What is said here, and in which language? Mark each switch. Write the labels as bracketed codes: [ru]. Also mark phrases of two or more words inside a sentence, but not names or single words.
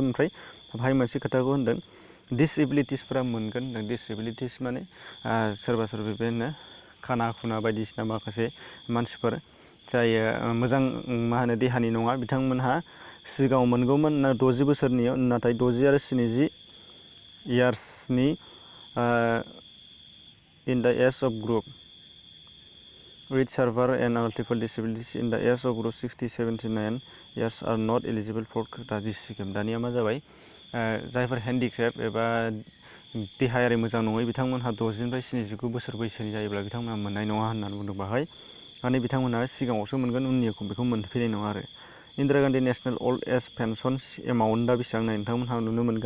[brx] ओमफ्राय बाहाय मोनसे खोथाखौ होनदों डिसेबिलिटिसफोरा मोनगोन होनदों। डिसेबिलिटिस माने सोरबा सोरबा बेनो खाना खुना बायदिसिना माखासे मानसिफोर जाय मोजां मा होनो देहानि नङा, बिथांमोनहा सिगाङाव मोनगौमोन 60 बोसोरनि, नाथाय 60 आरो 70 इयार्सनि [en] in the age of group with severe and multiple disabilities in the age of group 60-79 years are not eligible for this scheme। [brx] दानिया मा जाबाय, जायफोर हेन्डिक्राफ्ट एबा देहायारि मोजां नङै बिथांमोनहा 60 निफ्राय 79 बोसोर बैसोनि जायोब्ला बिथांमोनहा मोननाय नङा होननानै बुंदों बाहाय। माने बिथांमोनहा सिगाङावसो मोनगोन, उननिखौ बेखौ मोनफैनाय नङा आरो। इन्दिरा गान्धी नेशनेल अल्ड एज पेन्सन एमाउन्टआ बेसेबां नाय नोंथांमोनहा नुनो मोनगोन।